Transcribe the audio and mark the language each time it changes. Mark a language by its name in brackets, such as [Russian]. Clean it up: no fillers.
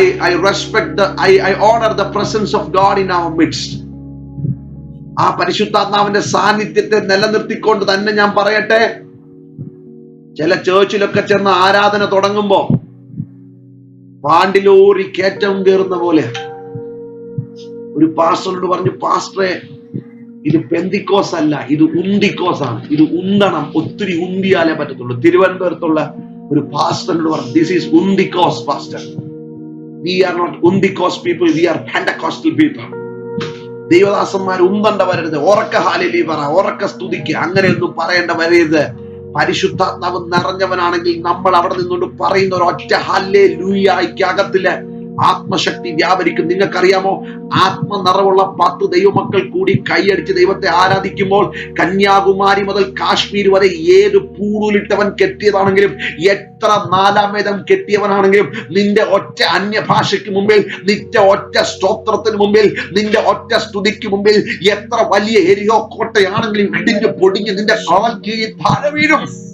[English] I respect I honor the presence of God in our midst. [Malayalam] ആ പരിശുദ്ധാത്മാവിന്റെ സാന്നിധ്യത്തെ നിലനിർത്തിക്കൊണ്ട് തന്നെ ഞാൻ പറയട്ടെ, ചില ചേർച്ചിലൊക്കെ ചെന്ന് ആരാധന തുടങ്ങുമ്പോ പാണ്ടിലോറി കയറ്റം കയറുന്ന പോലെ ഒരു പാസ്റ്ററോട് പറഞ്ഞു, പാസ്റ്ററെ ഇത് പെന്തിക്കോസ് അല്ല, ഇത് ഉന്തിക്കോസ് ആണ്, ഇത് ഉന്തണം, ഒത്തിരി ഉന്തിയാലേ പറ്റത്തുള്ളൂ. തിരുവനന്തപുരത്തുള്ള ഒരു പാസ്റ്ററിനോട് പറഞ്ഞു, [English] This is ഉന്തിക്കോസ് pastor. We are not ഉന്തിക്കോസ് people, we are Pentecostal people. [Malayalam] ദൈവദാസന്മാർ ഉന്തണ്ട വരരുത്, ഉറക്ക ഹല്ലേലൂയ പറ, ഉറക്ക സ്തുതിക്കുക, അങ്ങനെയൊന്നും പറയേണ്ട വരരുത്. പരിശുദ്ധാത്മാവ് നിറഞ്ഞവനാണെങ്കിൽ നമ്മൾ അവിടെ നിന്നുകൊണ്ട് പറയുന്ന ഒരു ഒറ്റ ഹല്ലേലൂയയ്ക്കകത്തില് ആത്മശക്തി വ്യാപരിക്കും. നിങ്ങൾക്കറിയാമോ, ആത്മനിറവുള്ള 10 ദൈവമക്കൾ കൂടി കൈയടിച്ച് ദൈവത്തെ ആരാധിക്കുമ്പോൾ കന്യാകുമാരി മുതൽ കാശ്മീർ വരെ ഏത് പൂണൂലിട്ടവൻ കെട്ടിയതാണെങ്കിലും, എത്ര 4-ാം വേദം കെട്ടിയവനാണെങ്കിലും, നിന്റെ ഒറ്റ അന്യഭാഷയ്ക്ക് മുമ്പിൽ, നിന്റെ ഒറ്റ സ്തോത്രത്തിന് മുമ്പിൽ, നിന്റെ ഒറ്റ സ്തുതിക്ക് മുമ്പിൽ, എത്ര വലിയ എരിയോ കോട്ടയാണെങ്കിലും ഇടിഞ്ഞ് പൊടിഞ്ഞ് നിന്റെ കാൽ കീഴിൽ താഴെ വീഴും.